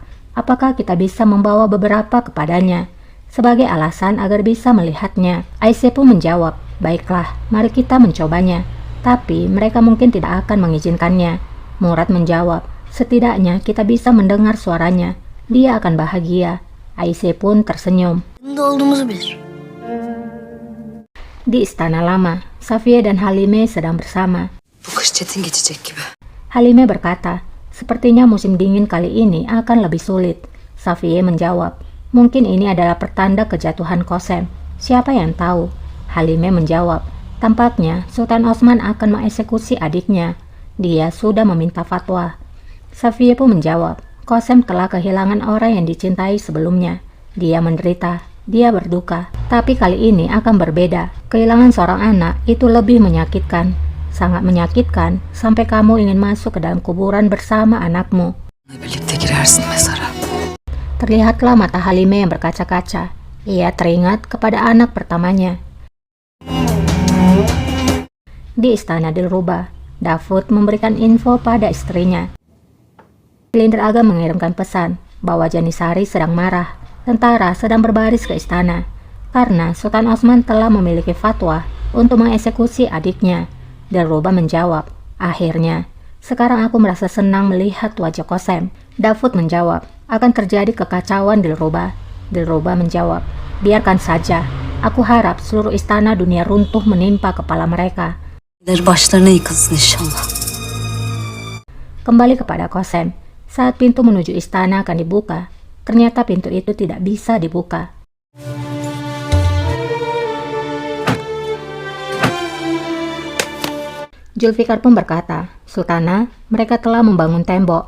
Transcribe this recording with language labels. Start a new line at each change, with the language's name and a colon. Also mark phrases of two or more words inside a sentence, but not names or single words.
Indonesian: Apakah kita bisa membawa beberapa kepadanya sebagai alasan agar bisa melihatnya?" Aisyah pun menjawab, "Baiklah, mari kita mencobanya. Tapi mereka mungkin tidak akan mengizinkannya." Murad menjawab, "Setidaknya kita bisa mendengar suaranya. Dia akan bahagia." Aisyah pun tersenyum.
Turkish: Bunda olduğumuzu bilir.
Indonesian: Di istana lama, Safiyeh dan Halime sedang bersama.
Turkish: Bu kış çetin geçecek gibi.
Indonesian: Halime berkata, "Sepertinya musim dingin kali ini akan lebih sulit." Safiyeh menjawab, "Mungkin ini adalah pertanda kejatuhan Kosem. Siapa yang tahu?" Halime menjawab, Tampaknya Sultan Osman akan mengeksekusi adiknya. Dia sudah meminta fatwa. Safiye pun menjawab, Qasem telah kehilangan orang yang dicintai sebelumnya. Dia menderita, dia berduka. Tapi kali ini akan berbeda. Kehilangan seorang anak itu lebih menyakitkan. Sangat menyakitkan sampai kamu ingin masuk ke dalam kuburan bersama anakmu.
Turkish: Birlikte girersin mezara.
Indonesian: Terlihatlah mata Halime yang berkaca-kaca. Ia teringat kepada anak pertamanya. Di istana Dilruba, Davud memberikan info pada istrinya. Silinder Aga mengirimkan pesan bahwa Janisari sedang marah. Tentara sedang berbaris ke istana karena Sultan Osman telah memiliki fatwa untuk mengeksekusi adiknya. Dilruba menjawab, akhirnya, sekarang aku merasa senang melihat wajah Qasem. Davud menjawab, akan terjadi kekacauan Dilruba. Dilruba menjawab, biarkan saja. Aku harap seluruh istana dunia runtuh menimpa kepala mereka.
Turkish: Başlarına yıkılsın inşallah.
Indonesian: Kembali kepada Qasem. Saat pintu menuju istana akan dibuka, ternyata pintu itu tidak bisa dibuka. Zulfikar pun berkata, Sultana, mereka telah membangun tembok.